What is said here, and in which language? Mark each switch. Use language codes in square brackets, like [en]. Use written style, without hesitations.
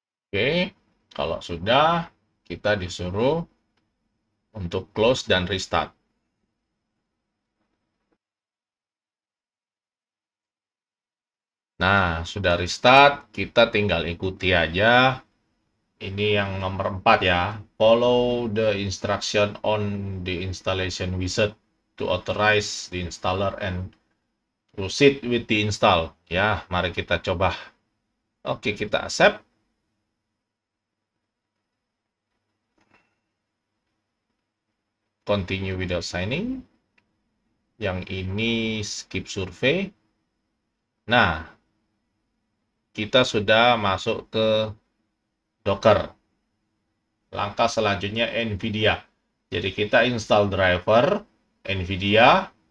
[id] Oke, kalau sudah, kita disuruh untuk close dan restart. Nah, sudah restart, kita tinggal ikuti aja. Ini yang nomor 4 ya. [en] Follow the instruction on the installation wizard to authorize the installer and proceed with the install. [id] Ya, mari kita coba. Oke, kita accept. [en] Continue without signing. [id] Yang ini [en] skip survey. [id] Nah, kita sudah masuk ke Docker. Langkah selanjutnya NVIDIA. Jadi kita install driver NVIDIA.